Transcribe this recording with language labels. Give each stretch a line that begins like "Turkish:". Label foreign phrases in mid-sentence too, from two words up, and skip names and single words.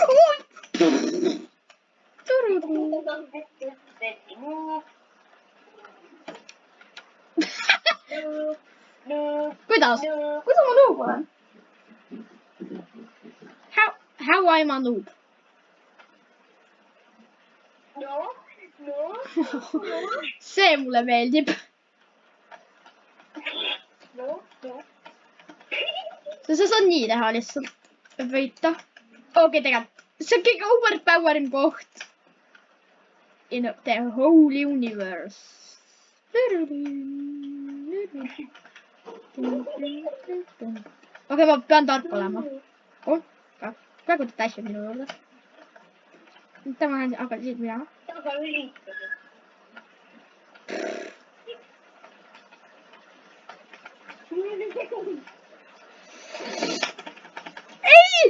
Estonian: Kuidas? Kuidas ma noob olen?
English: How I am a noob?
Estonian: See mulle meeldib. Sa saad nii teha lihtsalt. Võita. Okei, tegelikult. See on kõige overpowerim koht.
English: In the whole universe.
Estonian: Okei, ma pean tark olema. Praegu ta täiskab minu juurde. Tema hakkas siit minema. Ei!